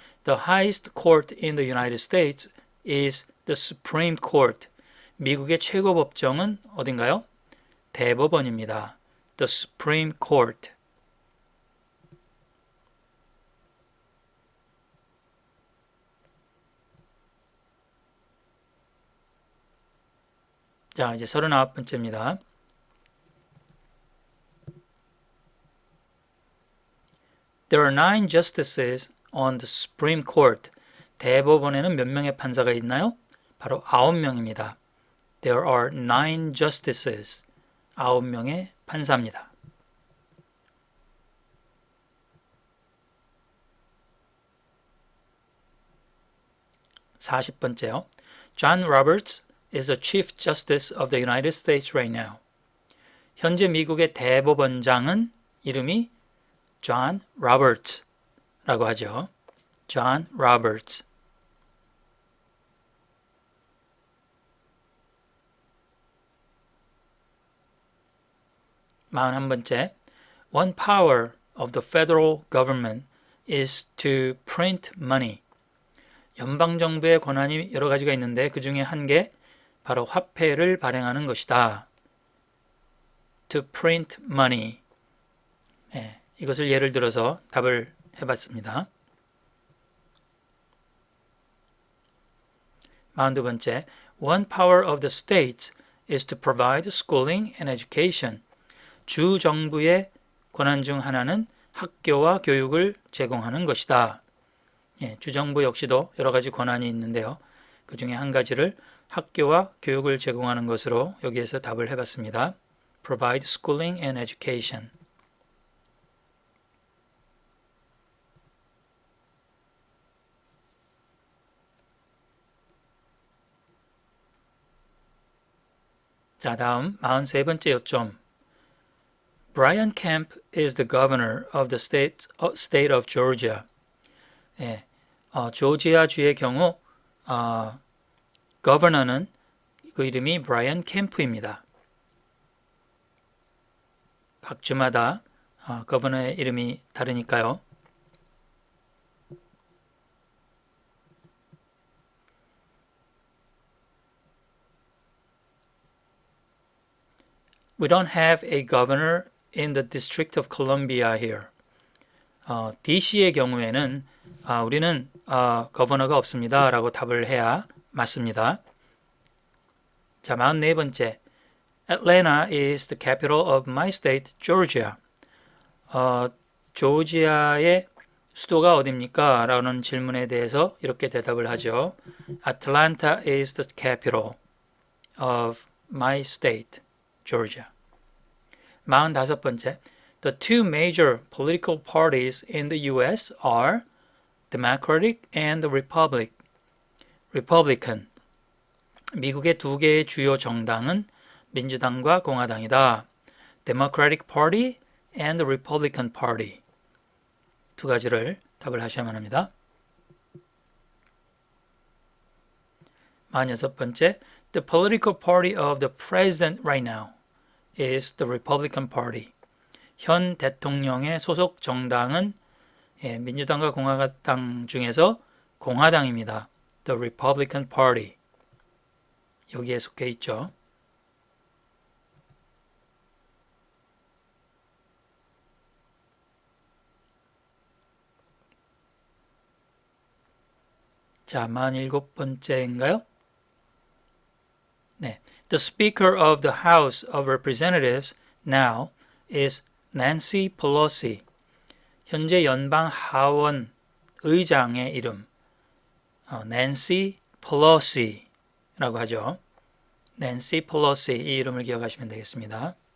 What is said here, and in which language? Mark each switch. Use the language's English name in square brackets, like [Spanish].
[English] The highest court in the United States is the Supreme Court. [Korean] 미국의 최고 법정은 어딘가요? 대법원입니다. [English] The Supreme Court. [Korean] 자, 이제 39번째입니다. [English] There are 9 justices on the Supreme Court. [Korean] 대법원에는 몇 명의 판사가 있나요? 바로 9명입니다. [English] There are 9 justices. [Korean] 9명의 판사입니다. (40번째요) [English] John Roberts is the Chief Justice of the United States right now. [Korean] 현재 미국의 대법원장은 이름이 John Roberts라고 하죠. [English] John Roberts. [Korean] (41번째) [English] One power of the federal government is to print money. [Korean] 연방정부의 권한이 여러 가지가 있는데 그 중에 한 개 바로 화폐를 발행하는 것이다. [English] To print money. [Korean] 네, 이것을 예를 들어서 답을 해봤습니다. 42번째 [English] One power of the states is to provide schooling and education. [Korean] 주 정부의 권한 중 하나는 학교와 교육을 제공하는 것이다. 예, 주정부 역시도 여러 가지 권한이 있는데요. 그 중에 한 가지를 학교와 교육을 제공하는 것으로 여기에서 답을 해봤습니다. [English] Provide schooling and education. [Korean] 자, 다음 43번째 요점. [English] Brian Kemp is the governor of the state of Georgia. [Korean] 예, 조지아주의 경우 거버너는 그 이름이 브라이언 캠프입니다. 각 주마다 거버너의 이름이 다르니까요. [English] We don't have a governor in the District of Columbia here. [Korean] DC의 경우에는 우리는 거버너가 없습니다 라고 답을 해야 맞습니다. 자, 44번째. [English] Atlanta is the capital of my state, Georgia. [Korean] 조지아의 수도가 어디입니까? 라는 질문에 대해서 이렇게 대답을 하죠. [English] Atlanta is the capital of my state, Georgia. [Korean] 45번째. [English] The two major political parties in the U.S. are Democratic and Republican. [Korean] 미국의 두 개의 주요 정당은 민주당과 공화당이다. [English] Democratic Party and Republican Party. [Korean] 두 가지를 답을 하셔야만 합니다. 46번째. [English] The political party of the president right now is the Republican Party. [Korean] 현 대통령의 소속 정당은 민주당과 공화당 중에서 공화당입니다. [English] The Republican Party. [Korean] 여기에 속해 있죠. 자, 47번째인가요? 네. [English] The Speaker of the House of Representatives now is Nancy Pelosi. [Korean] 현재 연방 하원 의장의 이름 Nancy Pelosi라고 하죠. Nancy Pelosi 이 이름을 기억하시면 되겠습니다.